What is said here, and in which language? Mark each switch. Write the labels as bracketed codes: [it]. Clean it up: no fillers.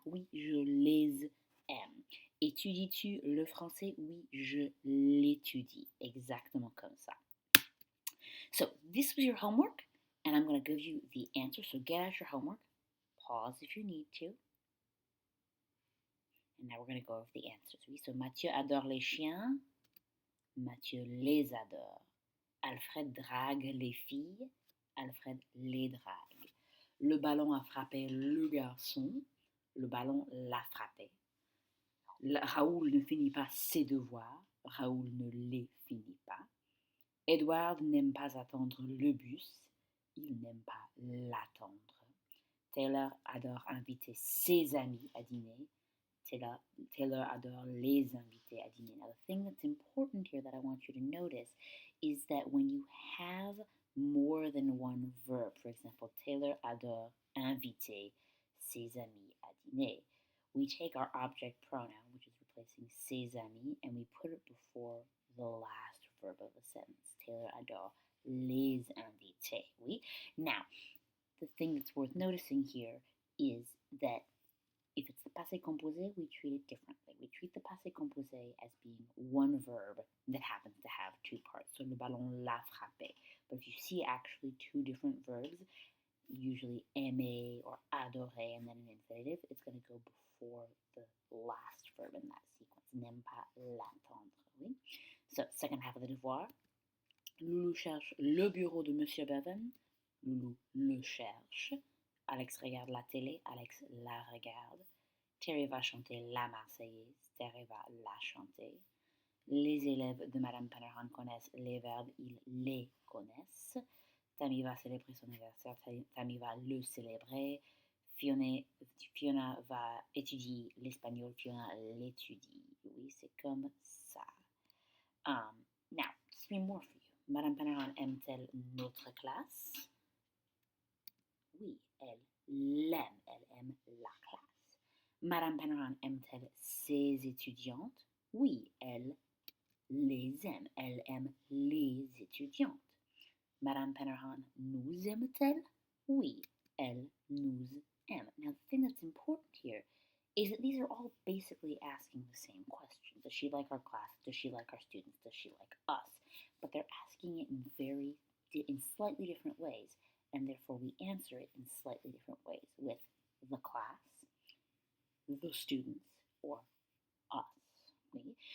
[fr] Oui, je les aime. Étudies-tu le français? Oui, je l'étudie. Exactement comme ça. [en] So this was your homework, and I'm going to give you the answer. So get out your homework. Pause if you need to. And now we're going to go over the answers. [fr] Oui, so Mathieu adore les chiens. Mathieu les adore. Alfred drague les filles. Alfred les drague. Le ballon a frappé le garçon. Le ballon l'a frappé. Raoul ne finit pas ses devoirs. Raoul ne les finit pas. Edward n'aime pas attendre le bus. Il n'aime pas l'attendre. Taylor adore inviter ses amis à dîner. Taylor adore les inviter à dîner. [en] Now, the thing that's important here that I want you to notice is that when you have more than one verb, for example, [fr] Taylor adore inviter ses amis à dîner, [en] we take our object pronoun, which is replacing ses amis, and we put it before the last verb of the sentence. [fr] Taylor adore les inviter. Oui? [en] Now, the thing that's worth noticing here is that if it's the passé composé, we treat it differently. We treat the passé composé as being one verb that happens to have two parts. So [fr] le ballon l'a frappé. [en] But if you see actually two different verbs, usually aimer or adorer and then an infinitive, it's going to go before the last verb in that sequence. [fr] N'aime pas l'attendre. Oui? [en] So, second half of the devoir. [fr] Loulou cherche le bureau de Monsieur Bevan. Loulou le cherche. Alex regarde la télé, Alex la regarde. Terry va chanter la Marseillaise, Terry va la chanter. Les élèves de Madame Penner-Hahn connaissent les verbes, ils les connaissent. Tammy va célébrer son anniversaire, Tammy va le célébrer. Fiona va étudier l'espagnol, Fiona l'étudie. Oui, c'est comme ça. [en] Now, three more for you. [fr] Madame Penner-Hahn aime-t-elle notre classe? Oui, elle l'aime, elle aime la classe. Madame Penner-Hahn aime-t-elle ses étudiantes? Oui, elle les aime, elle aime les étudiantes. Madame Penner-Hahn nous aime-t-elle? Oui, elle nous aime. [en] Now, the thing that's important here is that these are all basically asking the same question. Does she like our class? Does she like our students? Does she like us? But they're asking it in slightly different ways, and therefore we answer it in slightly different ways with the class, the students, or us. Okay?